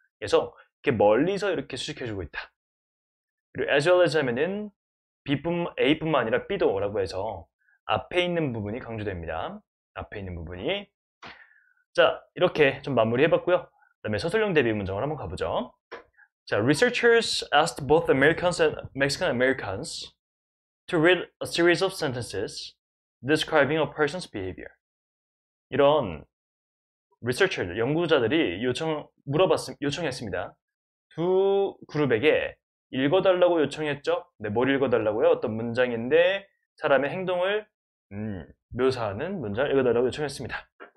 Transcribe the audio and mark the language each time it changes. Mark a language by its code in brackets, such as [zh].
[ko] 그래서 이렇게 멀리서 이렇게 수식해주고 있다. 그리고 as well as 하면은 A뿐만 아니라 B도 라고 해서 앞에 있는 부분이 강조됩니다. 앞에 있는 부분이. 자, 이렇게 좀 마무리 해봤고요. 그 다음에 서술형 대비 문장을 한번 가보죠. 자, [en] researchers asked both Americans and Mexican Americans to read a series of sentences describing a person's behavior. [ko] 이런 researcher, 연구자들이 요청했습니다. 두 그룹에게 읽어달라고 요청했죠. 네, 뭘 읽어달라고요? 어떤 문장인데 사람의 행동을 묘사하는 문장을 읽어달라고 요청했습니다.